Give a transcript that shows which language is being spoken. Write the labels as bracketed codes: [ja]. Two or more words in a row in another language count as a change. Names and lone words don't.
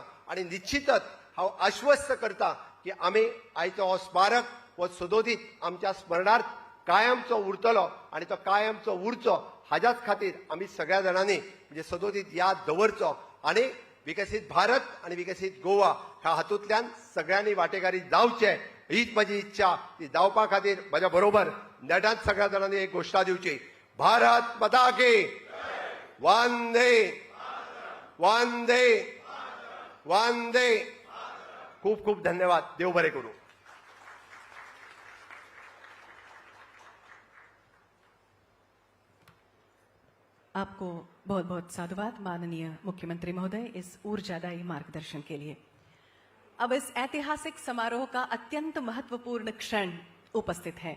[kok] आनी निश्चितच हांव आश्वस्त करता की आमी आयचो हो स्मारक हो सदोदीत आमच्या स्मरणार्थ कायमचो उरतलो आणि तो कायमचो उरचो हाच्याच खातीर आमी सगळ्या जाणांनी म्हणजे सदोदीत याद दवरचो आणि विकसीत भारत आणि विकसीत गोवा ह्या हातूंतल्यान सगळ्यांनी वांटेकारी जावचे हीच माझी इच्छा. ती जावपा खातीर म्हज्या बरोबर नेटांत सगळ्या जाणांनी एक घोषणा दिवची. [hi] भारत माता की वंदे वंदे वंदे. [kok] खूप खूप धन्यवाद. देव बरे करू. [hi] आपको बहुत बहुत साधुवाद माननीय मुख्यमंत्री महोदय इस ऊर्जादायी मार्गदर्शन के लिए. अब इस ऐतिहासिक समारोह का अत्यंत महत्वपूर्ण क्षण उपस्थित है.